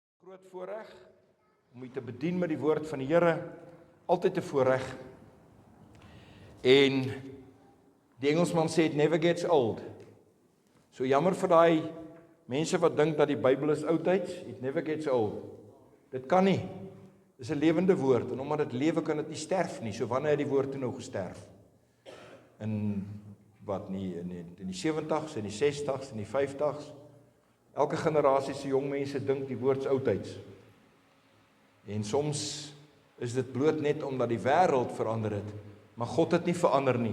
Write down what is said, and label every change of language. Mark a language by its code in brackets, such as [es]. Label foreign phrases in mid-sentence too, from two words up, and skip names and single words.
[af] groot voorreg om u te bedien met die woord van die Here, altyd 'n voorreg. En die Engelsman sê [en] it never gets old. [af] So jammer vir daai mense wat dink dat die Bybel is oudtyds, [en] it never gets old. [af] Dit kan nie. Dit is 'n lewende woord en omdat dit lewe kan dit nie sterf nie. So wanneer het die woord toe nou gesterf? In wat nie in die 70s, in die 60s, in die 50s. Elke generasie se jong mense dink die woord is oudtyds. En soms is dit bloot net omdat die wêreld verander het, maar God het nie verander nie.